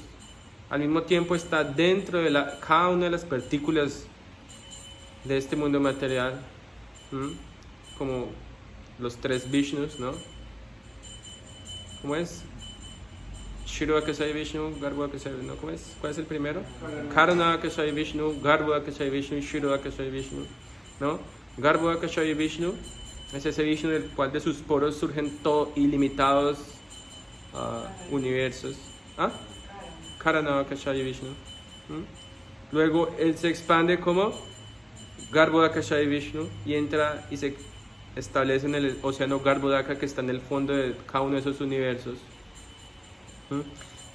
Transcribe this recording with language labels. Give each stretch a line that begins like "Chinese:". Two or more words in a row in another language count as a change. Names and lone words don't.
Spanish: Al mismo tiempo está dentro de cada una de las partículas de este mundo material. Como los tres Vishnus, ¿no? ¿Cómo es? Shirvakasai Vishnu, Garbhakasai Vishnu, ¿no? ¿Cómo es? ¿Cuál es el primero? Karanakasai Vishnu, Garbhakasai Vishnu, Shirvakasai Vishnu, ¿no? Garbhakasai Vishnu es ese Vishnu del cual de sus poros surgen ilimitados universos. Karanakasai Vishnu. Luego él se expande como Garbhodakashayi Vishnu y entra y se establece en el océano Garbhodaka que está en el fondo de cada uno de esos universos.